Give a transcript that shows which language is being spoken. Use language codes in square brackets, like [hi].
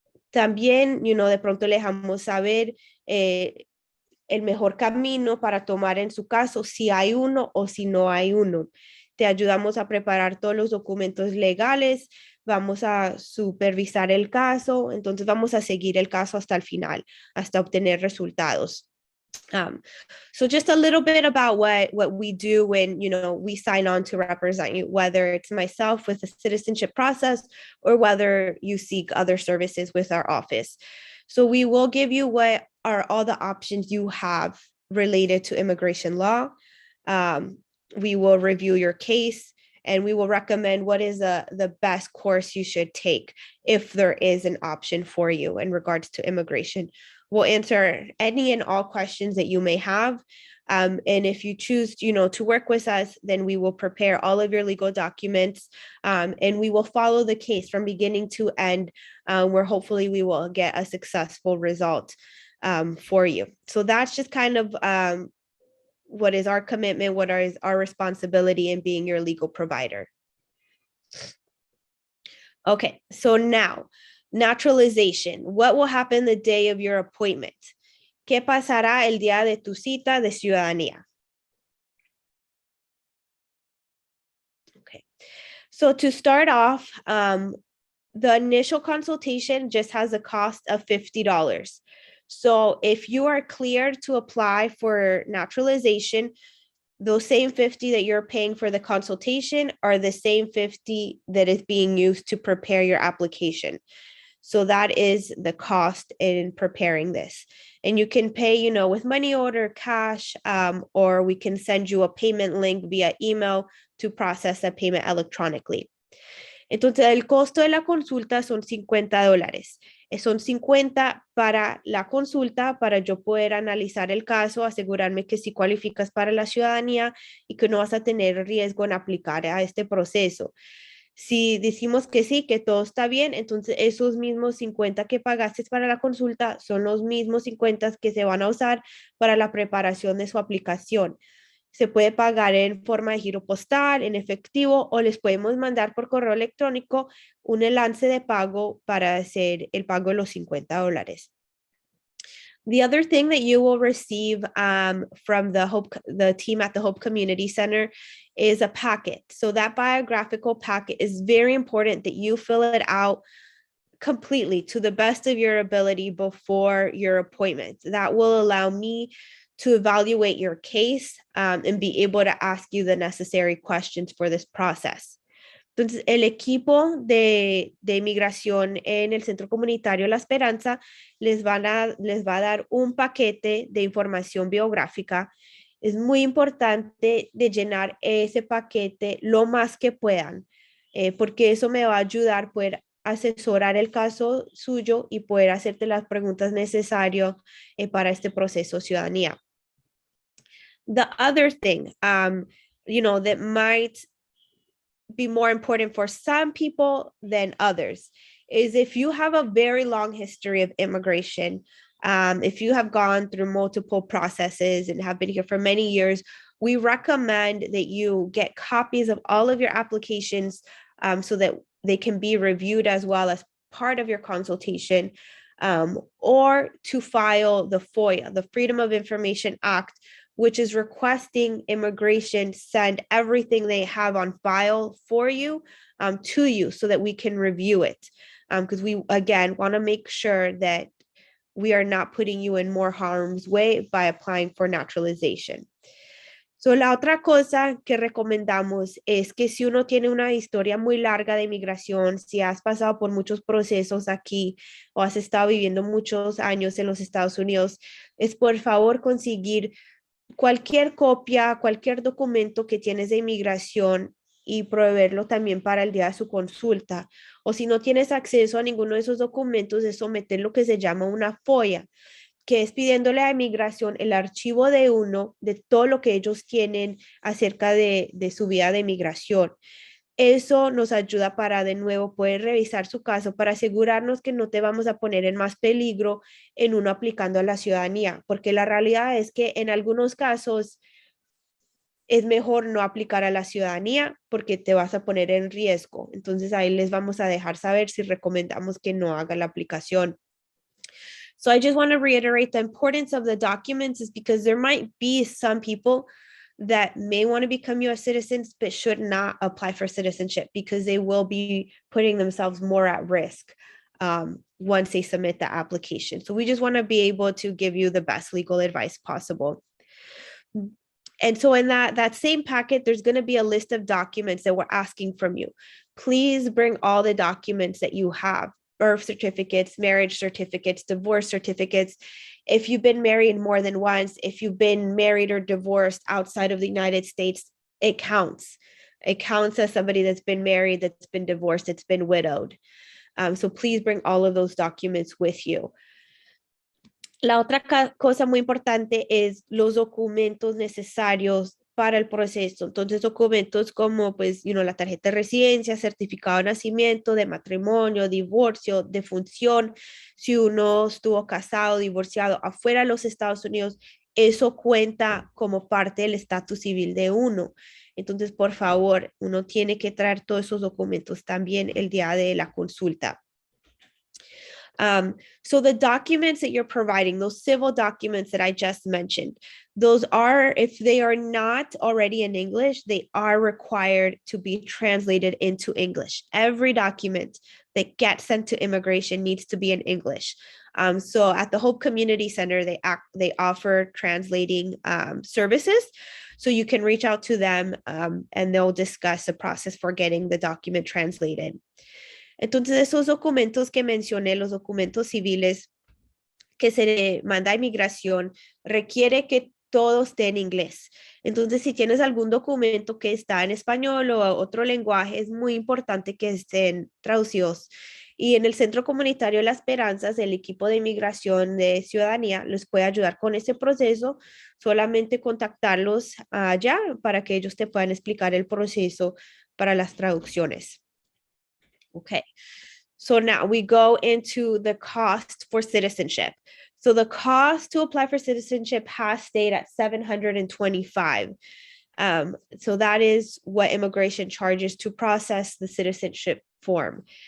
[es] También, de pronto le dejamos saber el mejor camino para tomar en su caso, si hay uno o si no hay uno. Te ayudamos a preparar todos los documentos legales, vamos a supervisar el caso, entonces vamos a seguir el caso hasta el final, hasta obtener resultados. [en] So just a little bit about what we do when, we sign on to represent you, whether it's myself with the citizenship process or whether you seek other services with our office. So we will give you what are all the options you have related to immigration law. We will review your case and we will recommend what is the best course you should take if there is an option for you in regards to immigration. We'll answer any and all questions that you may have. And if you choose, to work with us, then we will prepare all of your legal documents and we will follow the case from beginning to end, where hopefully we will get a successful result for you. So that's just kind of what is our commitment, what is our responsibility in being your legal provider. Okay, so now, naturalization. What will happen the day of your appointment? [es] ¿Qué pasará el día de tu cita de ciudadanía? [en] Okay, so to start off, the initial consultation just has a cost of $50. So if you are cleared to apply for naturalization, those same 50 that you're paying for the consultation are the same 50 that is being used to prepare your application. So that is the cost in preparing this. And you can pay, you know, with money order, cash, or we can send you a payment link via email to process the payment electronically. [es] Entonces, el costo de la consulta son $50. Son 50 para la consulta, para yo poder analizar el caso, asegurarme que sí cualificas para la ciudadanía y que no vas a tener riesgo en aplicar a este proceso. Si decimos que sí, que todo está bien, entonces esos mismos 50 que pagaste para la consulta son los mismos 50 que se van a usar para la preparación de su aplicación. Se puede pagar en forma de giro postal, en efectivo, o les podemos mandar por correo electrónico un enlace de pago para hacer el pago de los $50. [en] The other thing that you will receive from the team at the Hope Community Center is a packet. So that biographical packet is very important that you fill it out completely to the best of your ability before your appointment. That will allow me to evaluate your case and be able to ask you the necessary questions for this process. [es] Entonces, el equipo de inmigración en el Centro Comunitario La Esperanza les va a dar un paquete de información biográfica. Es muy importante de llenar ese paquete lo más que puedan, porque eso me va a ayudar a poder asesorar el caso suyo y poder hacerte las preguntas necesarias para este proceso de ciudadanía. [en] The other thing, that might be more important for some people than others is if you have a very long history of immigration, if you have gone through multiple processes and have been here for many years, we recommend that you get copies of all of your applications so that they can be reviewed as well as part of your consultation, or to file the FOIA, the Freedom of Information Act, which is requesting immigration send everything they have on file for you to you so that we can review it. Because we, again, want to make sure that we are not putting you in more harm's way by applying for naturalization. [es] So, la otra cosa que recomendamos es que si uno tiene una historia muy larga de inmigración, si has pasado por muchos procesos aquí o has estado viviendo muchos años en los Estados Unidos, es por favor conseguir cualquier copia, cualquier documento que tienes de inmigración y proveerlo también para el día de su consulta. O si no tienes acceso a ninguno de esos documentos, es someter lo que se llama una FOIA, que es pidiéndole a inmigración el archivo de todo lo que ellos tienen acerca de su vida de inmigración. Eso nos ayuda para de nuevo poder revisar su caso para asegurarnos que no te vamos a poner en más peligro en uno aplicando a la ciudadanía, porque la realidad es que en algunos casos es mejor no aplicar a la ciudadanía porque te vas a poner en riesgo. Entonces ahí les vamos a dejar saber si recomendamos que no haga la aplicación. [en] So I just want to reiterate the importance of the documents is because there might be some people that may want to become US citizens but should not apply for citizenship because they will be putting themselves more at risk once they submit the application. So we just want to be able to give you the best legal advice possible. And so in that same packet, there's going to be a list of documents that we're asking from you. Please bring all the documents that you have: birth certificates, marriage certificates, divorce certificates. If you've been married more than once, if you've been married or divorced outside of the United States, it counts. It counts as somebody that's been married, that's been divorced, that's been widowed. So please bring all of those documents with you. [es] La otra cosa muy importante es los documentos necesarios para el proceso. Entonces, documentos como, la tarjeta de residencia, certificado de nacimiento, de matrimonio, divorcio, defunción. Si uno estuvo casado, divorciado afuera de los Estados Unidos, eso cuenta como parte del estatus civil de uno. Entonces, por favor, uno tiene que traer todos esos documentos también el día de la consulta. [en] So the documents that you're providing, those civil documents that I just mentioned, those are, if they are not already in English, they are required to be translated into English. Every document that gets sent to immigration needs to be in English. So at the Hope Community Center, they offer translating services. So you can reach out to them and they'll discuss the process for getting the document translated. [es] Entonces, esos documentos que mencioné, los documentos civiles que se le manda a inmigración, requiere que todo esté en inglés. Entonces, si tienes algún documento que está en español o otro lenguaje, es muy importante que estén traducidos. Y en el Centro Comunitario Las Esperanzas, el equipo de inmigración de ciudadanía les puede ayudar con ese proceso. Solamente contactarlos allá para que ellos te puedan explicar el proceso para las traducciones. [en] Okay, so now we go into the cost for citizenship. So the cost to apply for citizenship has stayed at $725. So that is what immigration charges to process the citizenship form.